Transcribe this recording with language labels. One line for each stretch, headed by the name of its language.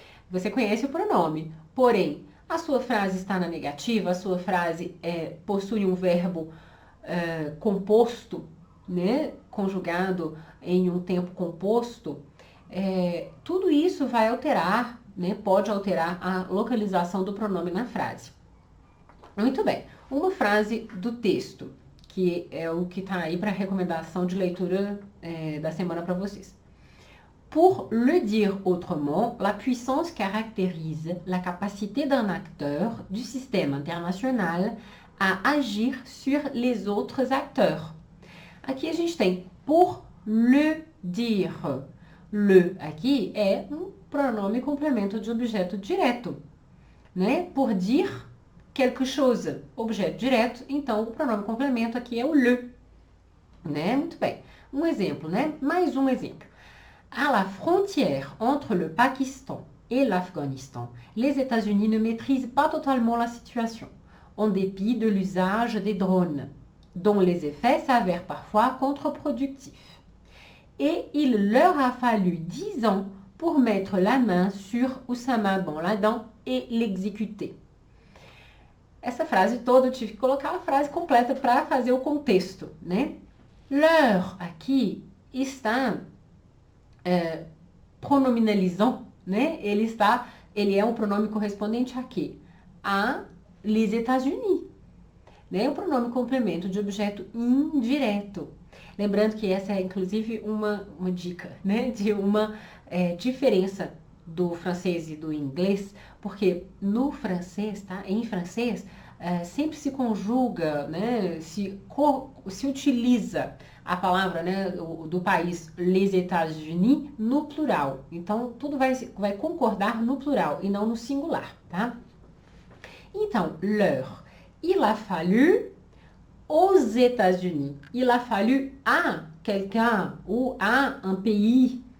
Portuguese: Você conhece o pronome, porém, a sua frase está na negativa, a sua frase possui um verbo composto, né, conjugado em um tempo composto, tudo isso vai alterar, né, pode alterar a localização do pronome na frase. Muito bem, uma frase do texto, que é o que está aí para recomendação de leitura da semana para vocês.
French: Pour le dire autrement, la puissance caractérise la capacité d'un acteur du système international a agir sur les autres acteurs.
Portuguese: Aqui a gente tem
French: pour le dire.
Portuguese: Le aqui é um pronome complemento de objeto direto, né?
French: Pour dire quelque chose,
Portuguese: objeto direto, então o pronome complemento aqui é o le, né? Muito bem. Um exemplo, né? Mais um exemplo.
French: À la frontière entre le Pakistan et l'Afghanistan, les États-Unis ne maîtrisent pas totalement la situation, en dépit de l'usage des drones, dont les effets s'avèrent parfois contre-productifs. Et il leur a fallu 10 ans pour mettre la main sur Oussama Ben Laden et l'exécuter.
Portuguese: Essa frase toda eu tive que colocar a frase completa para fazer o contexto, né? Leur aqui está pronominalizant, né? Ele é um pronome correspondente a quê? A
French: les États-Unis,
Portuguese: né? O pronome complemento de objeto indireto. Lembrando que essa é, inclusive, uma dica, né? De uma diferença do francês e do inglês, porque no francês, tá? Em francês, sempre se conjuga, né? Se utiliza a palavra, né, do país,
French: les États-Unis,
Portuguese: no plural. Então, tudo vai concordar no plural e não no singular, tá? Então, leur.
French: Il a fallu aux États-Unis. Il a fallu à quelqu'un ou à un pays